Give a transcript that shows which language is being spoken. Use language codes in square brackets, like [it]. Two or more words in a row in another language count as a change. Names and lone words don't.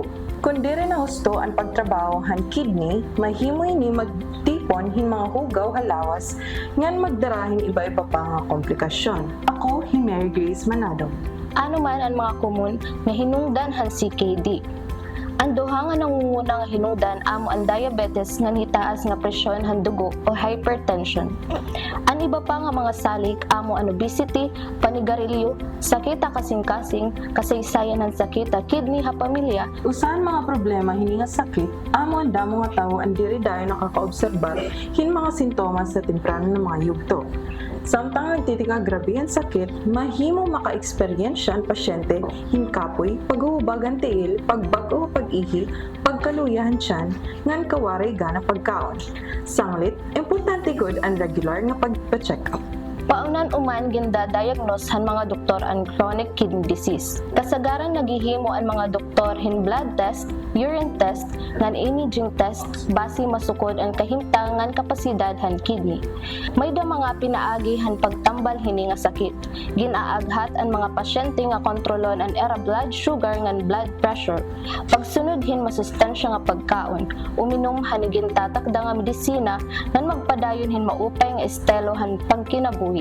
[war] Kung dire na husto ang pagtrabaho han kidney, mahimoy ni magtipon hin mga hugaw halawas ngan magdarahin iba-iba pa nga komplikasyon. Ako, Mary Grace Manado. Ano man ang mga komun nga hinungdan han CKD. Ang duha nga nangunguna nga hinungdan amo ang diabetes nga nitaas nga presyon han dugo o hypertension. Ang iba pa nga mga salik amo ang obesity, panigarilyo, sakit kasing-kasing, kasaysayan ng sakit kidney ha pamilya. Usahan mga problema hini nga sakit amo ang damo nga tawo ang diri dayon nakakaobserbar hin mga sintomas sa temprano ng mga yugto. Samtang nagtitika grabe ang sakit, mahimo maka-eksperyensya ang pasyente hinkapoy, paghuhubagan tiil, pagbago pag-ihi, pagkaluyahan tiyan, ngan kawaray gana pagkaon. Sanglit, importante gud ang regular nga pagpa-check up. Paunan uman ginda-diagnose han mga doktor ang [en] chronic kidney disease. [war] Kasagaran naghihimo ang mga doktor hin [en] blood test, urine test, [war] ngan [en] imaging test [war] base masukod ang kahimtangan kapasidad han kidney. May da mga pinaagi han pagtambal hini nga sakit. Ginaaghat ang mga pasyente nga kontrolon ang era [en] blood sugar [war] ngan [en] blood pressure. [war] Pagsunod hin masustansya nga pagkaon, uminom han gintatakda nga medisina ngan magpadayon hin maupay nga estelo han pagkinabuhi.